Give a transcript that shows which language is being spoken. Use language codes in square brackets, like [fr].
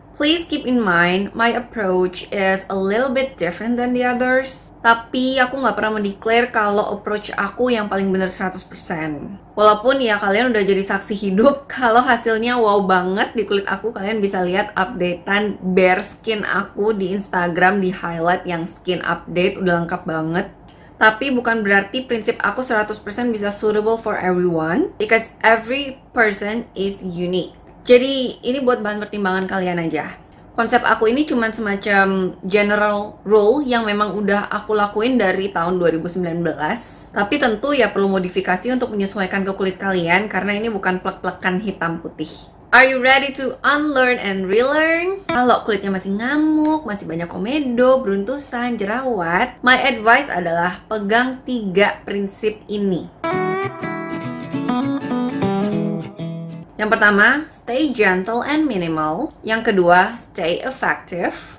[en] Please keep in mind, my approach is a little bit different than the others. [id] Tapi aku nggak pernah mendeklar kalau approach aku yang paling benar 100%. Walaupun ya kalian udah jadi saksi hidup kalau hasilnya wow banget di kulit aku. Kalian bisa lihat updatean bare skin aku di Instagram, di highlight yang skin update, udah lengkap banget. Tapi bukan berarti prinsip aku 100% bisa [en] suitable for everyone, because every person is unique. [id] Jadi ini buat bahan pertimbangan kalian aja. Konsep aku ini cuma semacam general rule yang memang udah aku lakuin dari tahun 2019. Tapi tentu ya perlu modifikasi untuk menyesuaikan ke kulit kalian karena ini bukan plek-plekan hitam putih. [en] Are you ready to unlearn and relearn? [id] Kalau kulitnya masih ngamuk, masih banyak komedo, beruntusan, jerawat, my advice adalah pegang 3 prinsip ini. Yang pertama, [en] stay gentle and minimal. [id] Yang kedua, [en] stay effective.